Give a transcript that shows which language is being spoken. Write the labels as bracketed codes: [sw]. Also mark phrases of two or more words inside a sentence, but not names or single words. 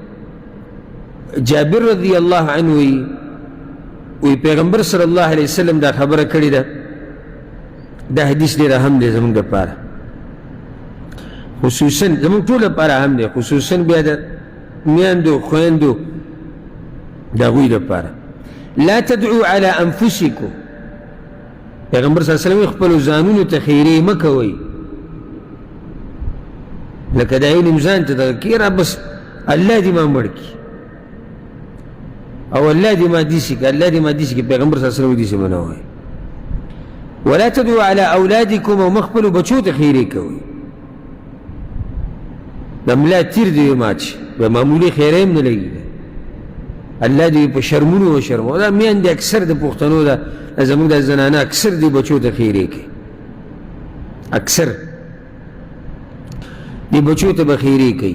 [ps] جابر رضی الله عنه وی پیغمبر صلی الله علیه وسلم دا خبره کړې ده. دا حدیث ډېر اهم دی زموږ دپاره، خصوصا زموږ ټول لپاره اهم دی، خصوصا بیا د میندو خویندو د هغوی دپاره. [ar] لا تدعوا على انفسکم، [ps] پیغمبر صلی الله علیه وسلم خپلو ځانونو ته خیرې مه کوئ. لکه دا علم ځان ته دغه کېره بس الله دې ما مړ کړي او الله دې ما داسې کړي، الله دې ما داسې کړي. پیغمبر صلی الله علیه وسلم داسې مه نه وایي. [ar] ولا تدعوا على اولادکم، [ps] او مه خپلو بچو ته خیرې کوئ. د ملا تیر دې مات شي، به معمولي خیرې هم نه لګي، الله دې په شرمونو وشرموي. دا میندې اکثر د پښتنو ده زموږ د زنانه اکثر دې بچو ته خیرې کوي، اکثر دې بچو ته به خیرې کوي.